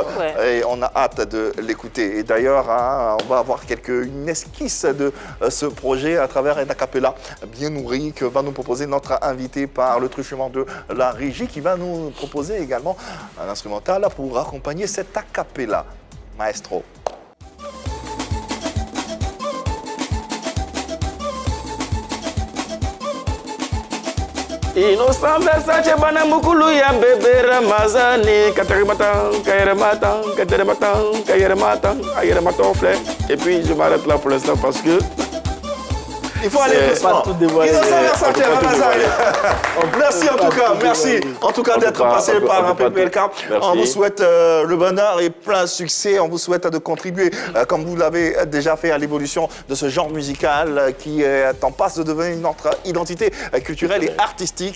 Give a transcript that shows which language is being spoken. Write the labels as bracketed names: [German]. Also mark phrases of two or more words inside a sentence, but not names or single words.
[French] Ouais. Et on a hâte de l'écouter. Et d'ailleurs, on va avoir une esquisse de ce projet à travers un a cappella bien nourri que va nous proposer notre invité par le truchement de la régie, qui va nous proposer également un instrumental pour accompagner cet a cappella. Maestro. Innocent Versace [Lingala] bana mukulu ya bébé Ramazani katerimatan kayerematan katerimatan kayerematan ayerematan fleur. [French] Et puis je m'arrête là pour l'instant parce que il faut aller doucement. Innocent Versace Ramazani. Merci en tout cas, merci en tout cas d'être passé par un PPLK. On vous souhaite le bonheur et plein succès. On vous souhaite de contribuer, comme vous l'avez déjà fait, à l'évolution de ce genre musical qui est en passe de devenir notre identité culturelle et artistique.